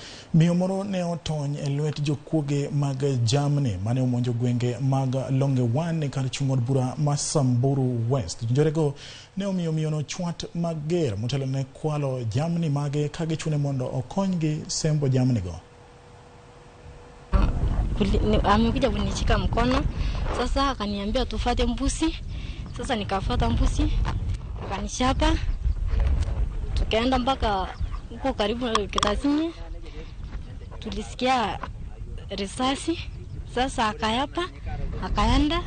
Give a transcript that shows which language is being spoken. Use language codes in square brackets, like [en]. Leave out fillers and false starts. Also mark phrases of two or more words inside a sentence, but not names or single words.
[luo] Miyo moro ne otony e lwet jokuoge mag jamni mane omonjo gwenge mag Longewan e kar chung' od bura ma Samburu West. Jonjorego ne omiyo miyono chwat mager motelo ne kwalo jamni mage ka gichune mondo okonygi sembo jamnigo. [sw] Amekuja kunishika mkono, sasa akaniambia tufuate mbuzi. Sasa nikafuata mbuzi, akanishapa. Tukaenda mpaka huko karibu na Kitazini. Tulisikia risasi, sasa akayapa, akaenda.